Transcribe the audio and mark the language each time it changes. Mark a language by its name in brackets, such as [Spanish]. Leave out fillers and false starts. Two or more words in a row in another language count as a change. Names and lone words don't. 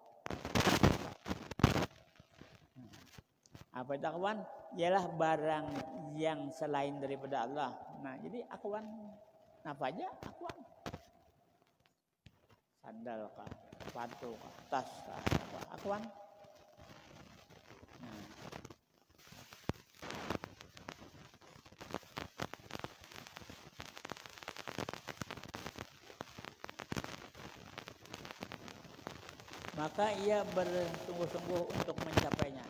[Indonesian] Apa itu akhwan? Ialah barang yang selain daripada Allah. Nah, jadi akhwan apa aja akhwan. Sandal kah, sepatu kah, tas kah, apa akhwan. Nah. Maka ia bersungguh-sungguh untuk mencapainya.